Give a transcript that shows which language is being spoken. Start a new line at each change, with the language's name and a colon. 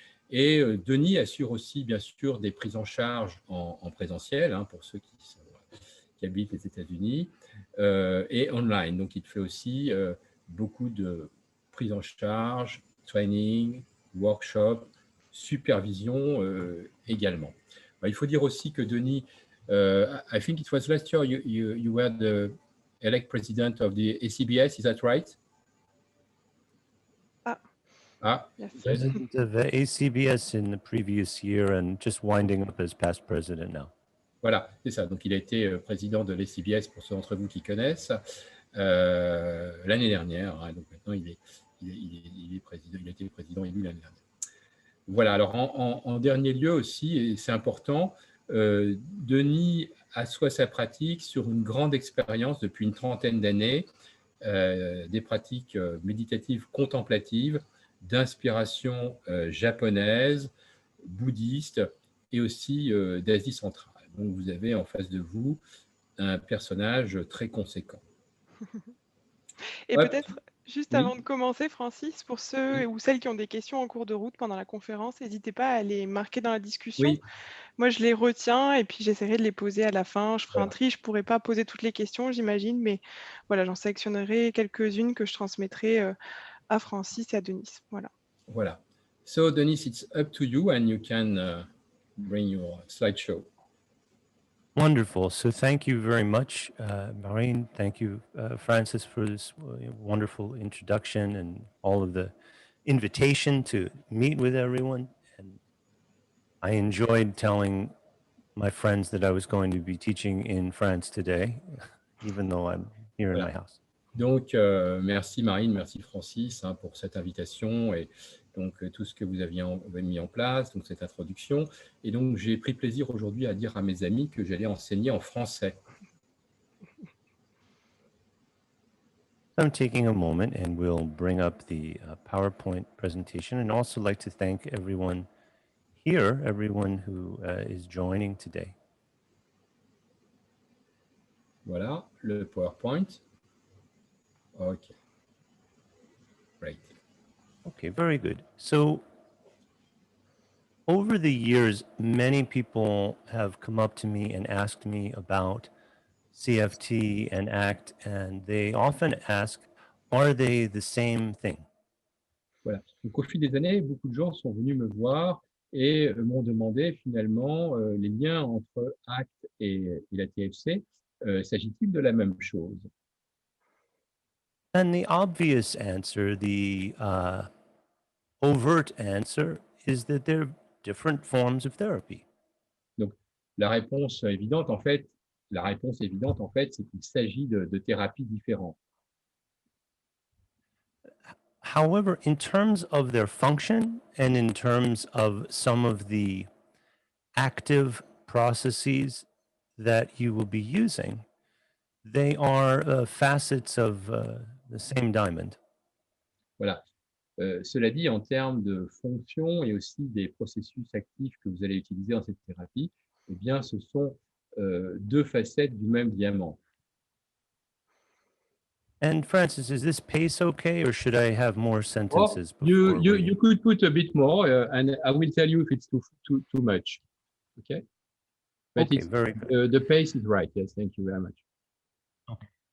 French: Et Denis assure aussi, bien sûr, des prises en charge en présentiel, pour ceux qui habitent les États-Unis, et online. Donc, il fait aussi beaucoup de prises en charge, training, workshop, supervision également. Il faut dire aussi que
English: Denis, I think it was last year you were the elect president of the ACBS, is that right? Yes. President of ACBS in the previous year and just winding up as past president now.
French: Voilà, c'est ça. Donc, il a été président de l'ACBS, pour ceux d'entre vous qui connaissent, l'année dernière. Donc, maintenant, il est président, il a été président élu l'année dernière. Voilà, alors en dernier lieu aussi, et c'est important, Denis assoit sa pratique sur une grande expérience depuis une trentaine d'années, des pratiques méditatives contemplatives, d'inspiration japonaise, bouddhiste et aussi d'Asie centrale. Donc, vous avez en face de vous un personnage très conséquent. Et peut-être, juste avant de commencer, Francis, pour ceux ou celles qui ont des questions en cours de route pendant la conférence, n'hésitez pas à les marquer dans la discussion. Oui. Moi, je les retiens et puis j'essaierai de les poser à la fin. Je ferai un tri, je ne pourrai pas poser toutes les questions, j'imagine, mais voilà, j'en sélectionnerai quelques-unes que je transmettrai à Francis et à Denis. Voilà.
English: So, Denis, it's up to you and you can bring your slideshow. Wonderful. So thank you very much, Marine. Thank you, Francis, for this wonderful introduction and all of the invitation to meet with everyone. And I enjoyed telling my friends that I was going to be teaching in France today, even though I'm here in my house.
French: Donc, merci Marine, merci Francis pour cette invitation et donc tout ce que vous avez mis en place, donc cette introduction. Et donc, j'ai pris plaisir aujourd'hui à dire à mes amis que j'allais enseigner en français.
English: I'm taking a moment and we'll bring up the PowerPoint presentation, and also like to thank everyone here, everyone who is joining today.
French: Voilà, le PowerPoint.
English: OK. Great. Okay, very good. So over the years, many people have come up to me and asked me about CFT and ACT, and they often ask, are they the same thing?
French: Voilà. Donc, au fil des années, beaucoup de gens sont venus me voir et m'ont demandé finalement les liens entre ACT et la TFC. S'agit-il de la même chose?
English: And the obvious answer, the overt answer, is that they're different forms of therapy.
French: Donc, la réponse évidente, en fait, c'est qu'il s'agit de thérapies différentes.
English: However, in terms of their function and in terms of some of the active processes that you will be using, they are facets of the same diamond.
French: Voilà. Cela dit, en termes de fonction et aussi des processus actifs que vous allez utiliser dans cette thérapie, eh bien, ce sont deux facettes du même diamant.
English: And Francis, is this pace okay, or should I have more Oh, sentences you, before you, we... you could put a bit more, and I will tell you if it's too much. Okay? But Okay, very good. the pace is right. Yes, thank you very much. Okay.